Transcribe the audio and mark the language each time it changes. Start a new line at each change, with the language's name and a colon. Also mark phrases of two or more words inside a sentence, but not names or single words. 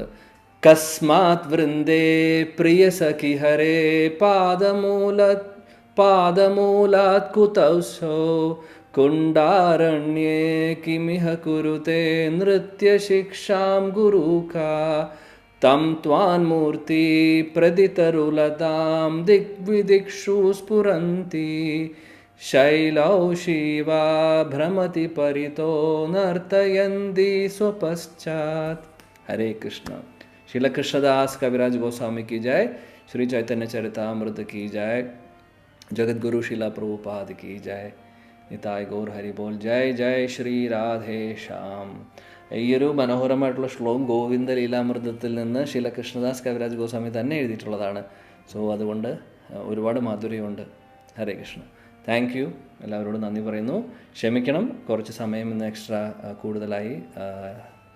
Sanskrit: कस्मात् वृन्दे प्रिय सखि हरे पादमूलात् कुतौसो कुण्डारण्ये किमिह कुरुते नृत्यशिक्षां गुरुका तं त्वान्मूर्ति प्रदितरुलतां दिग्विदिक्षु स्फुरन्ति शैलौ शिवा भ्रमति परितो नर्तयन्ति स्वपश्चात्.
Malayalam: ഹരേ കൃഷ്ണ.
Hindi: श्रील कृष्णदास कविराज गोस्वामी की जय, श्री चैतन्य चरितामृत की जय, जगत गुरु शिला प्रभुपाद की जय, निताय गौर हरि बोल. जय जय श्री राधे श्याम.
Malayalam: ഈ ഒരു മനോഹരമായിട്ടുള്ള ശ്ലോകം ഗോവിന്ദ ലീലാമൃതത്തിൽ നിന്ന് ശ്രീല കൃഷ്ണദാസ് കവിരാജ് ഗോസ്വാമി തന്നെ എഴുതിയിട്ടുള്ളതാണ്. സോ അതുകൊണ്ട് ഒരുപാട് മാധുര്യമുണ്ട്. ഹരേ കൃഷ്ണ.
English: thank you.
Malayalam: എല്ലാവരോടും നന്ദി പറയുന്നു. ക്ഷമിക്കണം, കുറച്ച് സമയം ഇന്ന് എക്സ്ട്രാ കൂടുതലായി ക്ഷമിക്കാം.